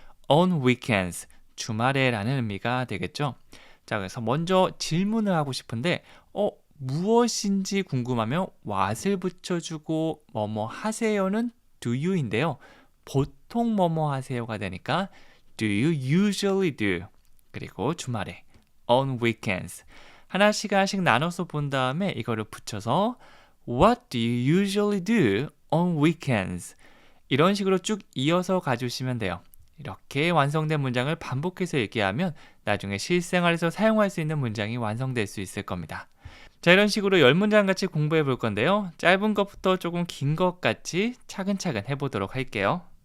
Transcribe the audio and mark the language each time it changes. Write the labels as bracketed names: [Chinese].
[English] on weekends, [Korean] 주말에 라는 의미가 되겠죠. 자, 그래서 먼저 질문을 하고 싶은데 무엇인지 궁금하면 what을 붙여주고 뭐뭐 하세요는 do you인데요. 보통 뭐뭐 하세요가 되니까 [English] do you usually do? [Korean] 그리고 주말에 on weekends 하나씩 나눠서 본 다음에 이거를 붙여서 [English] What do you usually do on weekends? [Korean] 이런 식으로 쭉 이어서 가주시면 돼요. 이렇게 완성된 문장을 반복해서 얘기하면 나중에 실생활에서 사용할 수 있는 문장이 완성될 수 있을 겁니다. 자, 이런 식으로 10문장 같이 공부해 볼 건데요. 짧은 것부터 조금 긴 것 같이 차근차근 해보도록 할게요.